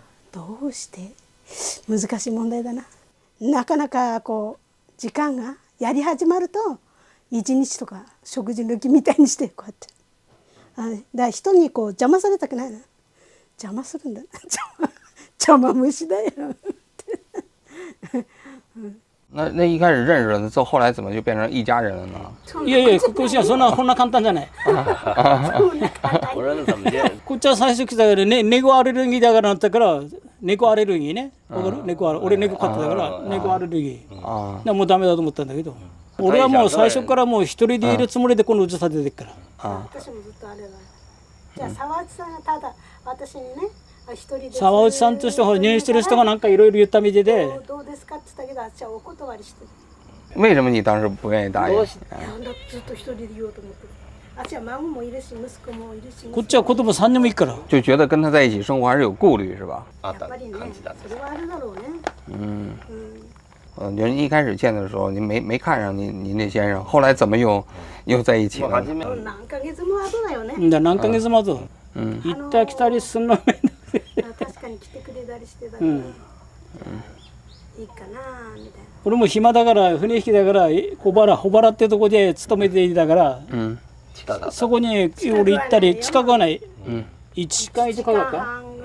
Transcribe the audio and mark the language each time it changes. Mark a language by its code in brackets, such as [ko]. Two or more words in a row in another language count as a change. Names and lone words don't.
[ja] どうして？難しい問題だな。なかなかこう時間がやり始まると1日とか食事抜きみたいにしてこうやって、だから人にこう邪魔されたくないな。邪魔するんだ邪魔虫だよ [zh] 那一开始认识了，后来怎么就变成一家人了呢？ [ja] いやいや、こっちはそんな簡単じゃない。 [zh] 俺の怎么见？ [ja] こっちは最初来たからね、猫アレルギーだからなったから、猫アレルギーね。わかる？俺猫飼ってたから猫アレルギー。もうダメだと思ったんだけど。俺はもう最初からもう一人でいるつもりでこのうち建ててるから。私もずっとあれだ。じゃあ沢内さんがただ私にね、一人で沢内さんとしては入院してる人がなんかいろいろ言ったみたいで。どうですかって言ったけど、あっちはお断りしてる。 [zh] 为什么你当时不願意答應？ [ja] なんだずっと一人でいようと思ってる。あっちは孫もいるし息子もいるし。こっちは子供3人もいるから。 [zh] 就觉得跟他在一起生活还是有顾虑是吧？ [ja] やっぱりね、それはあるだろうね。 [zh] 人一开始见的时候，你没看上你那先生，後来怎么又在一起了？ [ja] 何ヶ月も後だよね。何ヶ月も後。行ったり来たりすんのめんどくさい。確かに来てくれたりしてたから、いいかなみたいな。俺も暇だから船引きだから小原ってとこで勤めていたから、そこに俺行ったり近くはない、1時間以上かかるか。